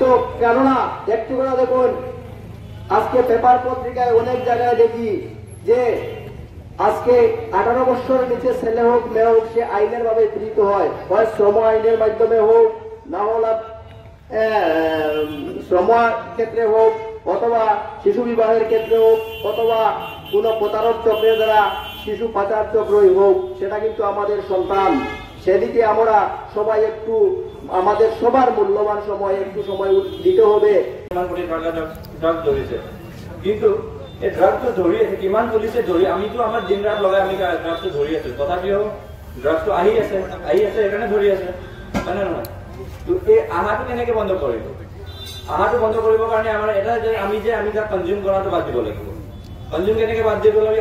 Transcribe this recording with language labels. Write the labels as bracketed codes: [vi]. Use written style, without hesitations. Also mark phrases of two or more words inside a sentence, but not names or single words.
[bn] কেননা একটু করে দেখুন, আজকে পেপার পত্রিকায় অনেক জায়গায় দেখি যে আজকে 18 বছরের নিচে ছেলে হোক মেয়ে হোক, সে আইনের ভাবে পীড়িত হয়, হয় শ্রম আইনের মাধ্যমে হোক, না হলে শ্রম ক্ষেত্রে হোক, অথবা শিশু বিবাহের ক্ষেত্রে হোক, অথবা কোন প্রতারক চক্রের দ্বারা শিশু পাচার চক্রই হোক, সেটা কিন্তু আমাদের সন্তান। সেদিকে আমরা সবাই একটু আমাদের সবার মূল্যবান সময় একটু সময় দিতে হবে। [as] কিন্তু এই ড্ৰাগছটো ধৰি আছে, কিমান পুলিচে ধৰি, আমিতো আমাৰ দিন ৰাত লগাই আমি ড্ৰাগছটো ধৰি আছো, তথাপিও ড্ৰাগছটো আহি আছে সেইকাৰণে ধৰি আছে, হয় নে নহয়? এই আহাটো কেনেকে বন্ধ কৰিব? আহাটো বন্ধ কৰিবৰ কাৰণে আমাৰ এটা যে আমি তাক কনজিউম কৰাটো বাদ দিব লাগিব। কনজিউম কেনেকে বাদ দিব লাগিব?